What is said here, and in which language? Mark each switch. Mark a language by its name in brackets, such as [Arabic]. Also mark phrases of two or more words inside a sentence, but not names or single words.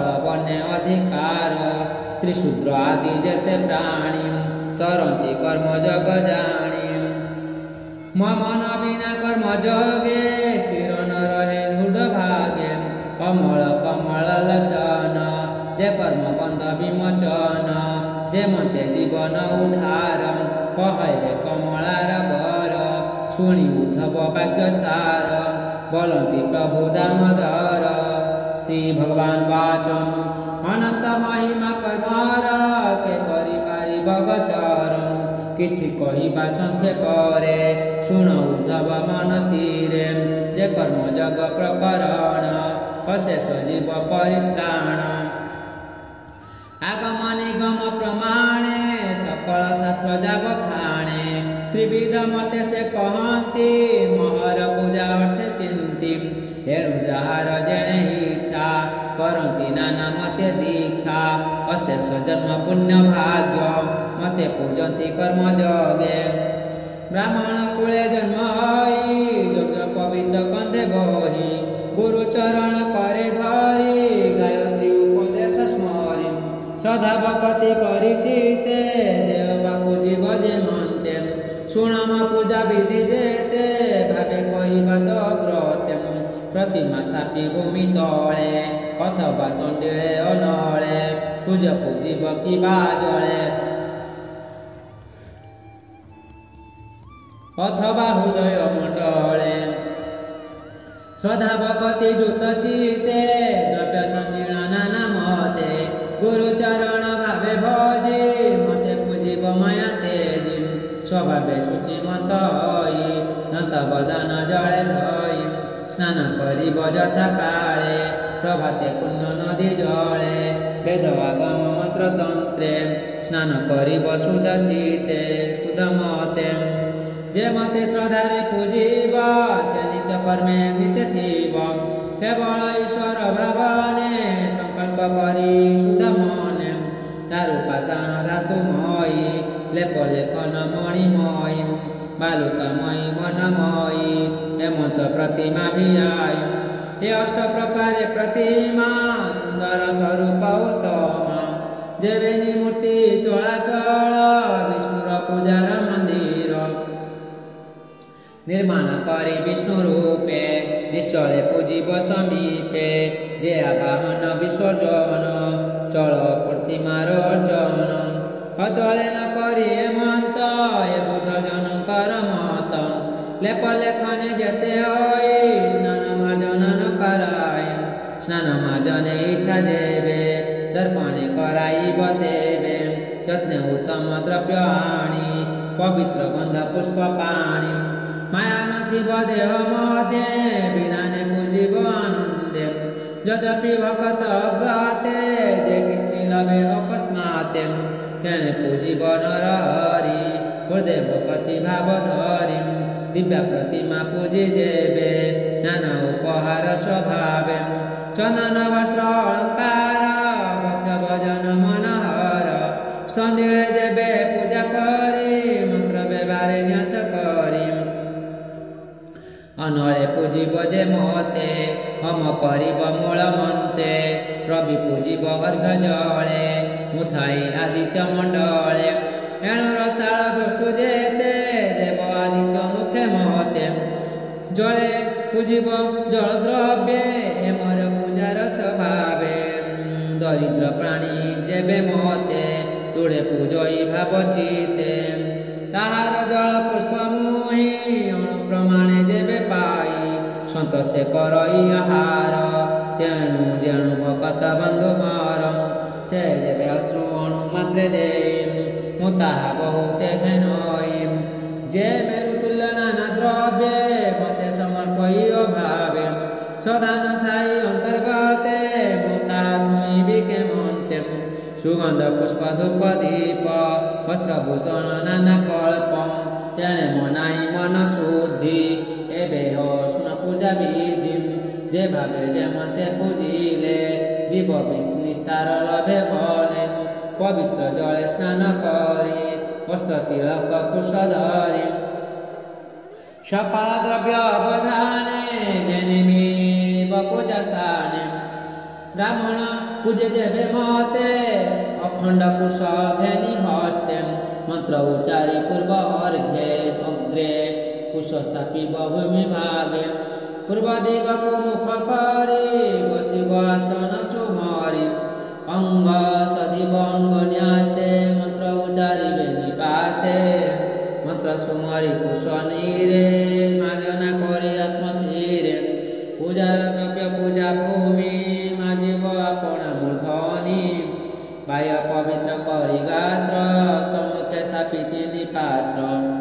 [Odia] ବନେ ଅଧିକାର ସ୍ତ୍ରୀ ଶୂଦ୍ର ଆଦି ଯେତେ ପ୍ରାଣୀ ତରନ୍ତି କର୍ମ ଜଗ ଜାନୀ ମନ ବିନା କର୍ମ ଜଗେ ସ୍ଥିର ନ ରହେ ହୃଦୟ ଭାଗେ କମଳ କମଳ ଲଚନ ଯେ କର୍ମ ବନ୍ଧ ବିମୋଚନ ଯେ ମତେ ଜୀବନ ଉଦ୍ଧାର କହେ କମଳାର ବର ଶୁଣି ଉଦ୍ଧବ ବାକ୍ୟ ସାର ବୋଲତି ପ୍ରଭୁ ଦାମୋଦର ଶ୍ରୀ ଭଗବାନ ବାଚମ ଅନନ୍ତ ମହିମା କର୍ମର କେ କରି ପାରି ବଗଚର କିଛି କହିବା ସଂକ୍ଷେପରେ ଶୁଣ ଉଦ୍ଧବ ମନ ସ୍ଥିରେ ଯେ କର୍ମ ଜଗ ପ୍ରକରଣ ଅଶେଷ ଜୀବ ପରିତ୍ରାଣ ଆଗମ ନିଗମ ପ୍ରମାଣେ ସକଳ ଶାସ୍ତ୍ର ଜାଗ ଖାଣେ ତ୍ରିବିଧ ମତେ ସେ କହତି ମହର ପୂଜା ଅର୍ଥ ଚିନ୍ତି ଏଣୁ ଜହାର ଯେଣେ ଇଚ୍ଛା କରତି ନାନା ମତେ ଦୀକ୍ଷା ଅଶେଷ ଜନ୍ମ ପୁଣ୍ୟ ଭାଗ୍ୟ ମତେ ପୂଜତି କର୍ମ ଜଗେ ବ୍ରାହ୍ମଣ କୁଳେ ଜନ୍ମ ହଇ ଯଜ୍ଞ ପବିତ୍ର କନ୍ଧେ ବହି ଗୁରୁ ଚରଣ କରେ ଧରି ଗାୟତ୍ରୀ ଉପଦେଶ ସ୍ମରି ସଦା ଭକ୍ତି କରି ଚିତେ ଦେବ ବାପୁ ଜୀବ ଯେ ମନତେ ଶୁଣମ ପୂଜା ବିଧି ଯେତେ ଭାବେ କହିବା ତୋ ବ୍ରତେ ପ୍ରତିମା ସ୍ଥାପି ଭୂମି ତଳେ ଅଥବା ତଣ୍ଡେ ଅନଳେ ସୂର୍ଯ୍ୟ ପୂଜିବ କିବା ଜଳେ ଅଥବା ହୃଦୟ ମଣ୍ଡଳେ ସଦା ଭକ୍ତି ଯୁତ ଚିତେ ଦ୍ରବ୍ୟ ସଞ୍ଚୀର୍ଣ ନାନା ମତେ ଗୁରୁଚରଣ ଭାବେ ଭଜି ମତେ ପୂଜିବ ମାୟା ତେଜି ସ୍ୱଭାବେ ଶୁଚିମତ ହଇ ଦନ୍ତ ବଦନ ଜଳେ ଧଇ ସ୍ନାନ କରିବ ଯଥା କାଳେ ପ୍ରଭାତେ ପୁଣ୍ୟ ନଦୀ ଜଳେ ବେଦ ଆଗମ ମନ୍ତ୍ର ତନ୍ତ୍ରେ ସ୍ନାନ କରିବ ଶୁଦ୍ଧ ଚିତେ ଶୁଦ୍ଧ ମତେ ଯେ ମତେ ଶ୍ରଦ୍ଧାରେ ପୂଜିବ ସେ ନିତ୍ୟ କର୍ମେ ନିତ୍ୟ ଥିବ କେବଳ ଈଶ୍ୱର ଭାବନେ ସଂକଳ୍ପ କରି ଶୁଦ୍ଧ ମନେ ତାର ଉପାସନ ଧାତୁମୟୀ ଲେପ ଲେଖନ ମଣିମୟୀ ବାଲୁକାମୟୀ ବନମୟୀ ହେମନ୍ତ ପ୍ରତିମା ଭିୟାଇ ହେ ଅଷ୍ଟ ପ୍ରକାରେ ପ୍ରତିମା ସୁନ୍ଦର ସ୍ୱରୂପ ଉତ୍ତମ ଯେବେନି ମୂର୍ତ୍ତି ଚଳାଚଳ ବିଷ୍ଣୁର ପୂଜାର ମନ୍ଦିର ନିର୍ମାଣ କରି ବିଷ୍ଣୁ ରୂପେ ନିଶ୍ଚଳେ ପୂଜିବ ସମୀପେ ଯେ ଆବାହନ ବିସର୍ଜନ ଚଳ ପ୍ରତିମାର ଅର୍ଚ୍ଚନ ଅଚଳେ ନ କରି ହେମନ୍ତ ଏ ବୁଧ ଜନକର ମତ ଲେପ ଲେଖନେ ଯେତେ ହଇ ସ୍ନାନ ମାର୍ଜନ ନ କରାଇ ସ୍ନାନ ମାର୍ଜନେ ଇଚ୍ଛା ଯେବେ ଦର୍ପଣେ କରାଇ ବତେବେ ଯତ୍ନେ ଉତ୍ତମ ଦ୍ରବ୍ୟ ଆଣି ପବିତ୍ର ଗନ୍ଧ ପୁଷ୍ପ ପାଣି ମାୟା ନଥିବ ଦେହ ମଧ୍ୟେ ବିଧାନେ ପୂଜିବ ଆନନ୍ଦେ ଯଦ୍ୟପି ଭକ୍ତ ବ୍ରତେ ଯେ କିଛି ଲଭେ ଅକସ୍ମାତେ ତେଣେ ପୂଜିବ ନର ହରି ହୃଦୟ ଭକ୍ତି ଭାବ ଧରି ଦିବ୍ୟା ପ୍ରତିମା ପୂଜି ଯେବେ ନାନା ଉପହାର ସ୍ୱଭାବେ ଚନ୍ଦନ ବସ୍ତ୍ର ଅଳଙ୍କାର ଭକ୍ଷ ଭଜନ ମନୋହର ସ୍ତନ୍ଦିଲେ ଯେବେ ପୂଜା କରି ମନ୍ତ୍ର ବ୍ୟବହାରେ ନ୍ୟାସ କରି ଅନଳେ ପୂଜିବ ଯେ ମତେ ହମ କରିବ ମୂଳ ମନ୍ତେ ରବି ପୂଜିବ ଅର୍ଘ ଜଳେ ମୁଥାଇ ଆଦିତ୍ୟ ମଣ୍ଡଳେ ଏଣୁ ରସାଳ ବସ୍ତୁ ଯେତେ ଦେବ ଆଦିତ୍ୟ ମୁଖେ ମହତେ ଜଳେ ପୂଜିବ ଜଳ ଦ୍ରବ୍ୟେ ଏମର ପୂଜାର ସ୍ୱଭାବେ ଦରିଦ୍ର ପ୍ରାଣୀ ଯେବେ ମତେ ତୁଳେ ପୂଜଇ ଭାବ ଚିତେ ତାହାର ଜଳ ପୁଷ୍ପ ମୁହି ଅଣୁ ପ୍ରମାଣେ ଯେବେ ପାଇ ସନ୍ତୋଷେ କରଇ ଆହାର ତେଣୁ ଯେଣୁ ଭଗତ ବନ୍ଧୁ ମର ସେ ଯେବେ ଅଶ୍ରୁ ଅଣୁ ମାତ୍ରେ ଦେ ମୁ ତାହା ବହୁତେ ଘେନଇ ଯେ ମେରୁ ତୁଲ୍ୟ ନାନା ଦ୍ରବ୍ୟେ ମତେ ସମର୍ପଇ ଅଭାବେ ସଦା ନ ଥାଇ ଅନ୍ତର୍ଗତେ ମୁ ତାହା ଛୁଇବି କେ ମନ୍ତେ ସୁଗନ୍ଧ ପୁଷ୍ପ ଧୂପ ଦୀପ ବସ୍ତ୍ରଭୂଷଣ ନାନା କଳ୍ପ ତେଣେ ମନାଇ ମନ ଶୁଦ୍ଧି ଏବେ ହୋ ସୁନ ପୂଜା ବିଧି ଯେ ଭାବେ ଯେ ମତେ ପୂଜିଲେ ଜୀବ ନିସ୍ତାର ଲଭେ ଭଲେ ପବିତ୍ର ଜଳେ ସ୍ନାନ କରି ବସ୍ତ୍ର ତିଳକ କୁଶ ଧରି ସକଳ ଦ୍ରବ୍ୟ ଅବଧାନେ ଘେନିମିବ ପୂଜା ସ୍ଥାନେ ବ୍ରାହ୍ମଣ ପୂଜେ ଯେବେ ମତେ ଅଖଣ୍ଡ କୁଶ ଘେନି ହସ୍ତେ ମନ୍ତ୍ର ଉଚ୍ଚାରି ପୂର୍ବ ଅର୍ଘେ ଅଗ୍ରେ କୁଶ ସ୍ଥାପିବ ଭୂମି ଭାଗେ ପୂର୍ବ ଦିଗ କୋ ମୁଖ କରି ବସିବ ଆସନ ସୁମରି ଅଙ୍ଗ ସଦିବ ଅଙ୍ଗ ନ୍ୟାସେ ମନ୍ତ୍ର ଉଚ୍ଚାରି ନିପାସେ ମନ୍ତ୍ର ସୁମରି କୁଶ ନୀରେ ମାର୍ଜନା କରି ଆତ୍ମଶିରେ ପୂଜାର ଦ୍ରବ୍ୟ ପୂଜା ଭୂମି ମାଜିବ ଆପଣା ମୂର୍ଦ୍ଧନି ବାହ୍ୟ ପବିତ୍ର କରି ଗାତ୍ର ସମ୍ମୁଖେ ସ୍ଥାପିତି ନିପାତ୍ର